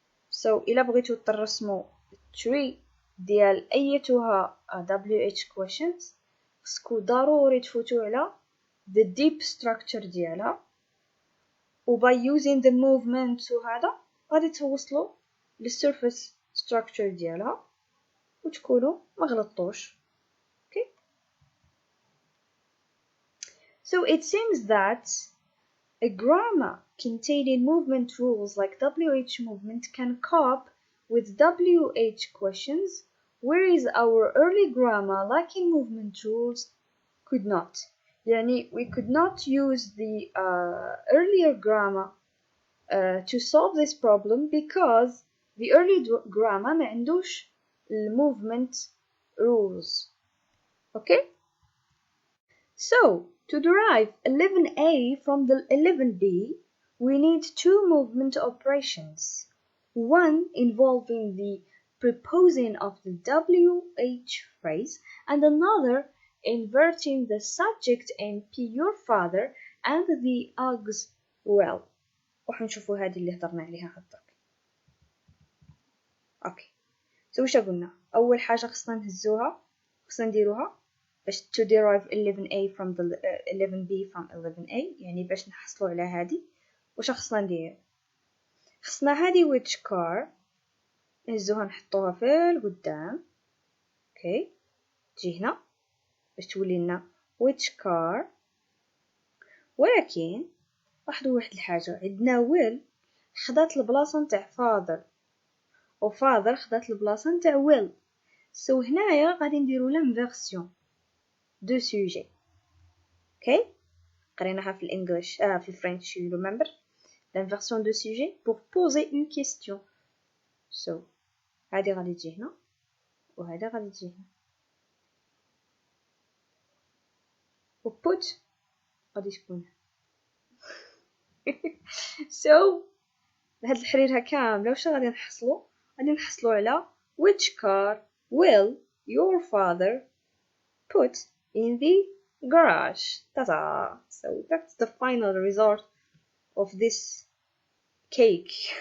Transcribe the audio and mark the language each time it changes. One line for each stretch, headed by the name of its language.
Arabic: so إلا بغيتو ترسمو tree ديال ايتها WH questions خصكو ضروري تفوتو على
English: the deep structure
Arabic: ديالها و
English: by using the movement
Arabic: وهذا غادي توصلوا لل
English: surface structure
Arabic: ديالها وتكونوا ما غلطوش.
English: okay so it seems that a grammar containing movement rules like WH movement can cope with WH questions, whereas our early grammar lacking movement rules could not.
Arabic: يعني
English: we could not use the earlier grammar to solve this problem because the early grammar
Arabic: ما عندوش
English: movement rules. okay so to derive 11a from the 11b we need two movement operations, one involving the preposing of the WH phrase and another inverting the subject NP your father and the augs well.
Arabic: وحنشوفوا هذه اللي هضرنا عليها هضرك. اوكي so واش قلنا؟ اول حاجه خصنا نهزوها خصنا نديروها باش
English: to derive 11a from the 11b from 11a،
Arabic: يعني باش نحصلوا على هذه واش خصنا ندير؟ خصنا هذه which car نهزوها نحطوها في القدام. اوكي تجي هنا باش تولي لنا which car، ولكن لاحظوا واحد الحاجه، عندنا will خدات البلاصه نتاع father و father خدات البلاصه نتاع will. سو هنايا غادي نديرو
French: l'inversion دو sujet.
Arabic: اوكي قريناها في الانجليش في الفرنش
English: you remember.
French: l'inversion de sujet pour poser une question.
Arabic: So هذه غادي تجي هنا وهذا غادي تجي هنا و put غادي تكون so هاد الحريرة كاملة واش غادي نحصلو على
English: which car will your father put in the garage. Ta-da! So that's the final result of this cake.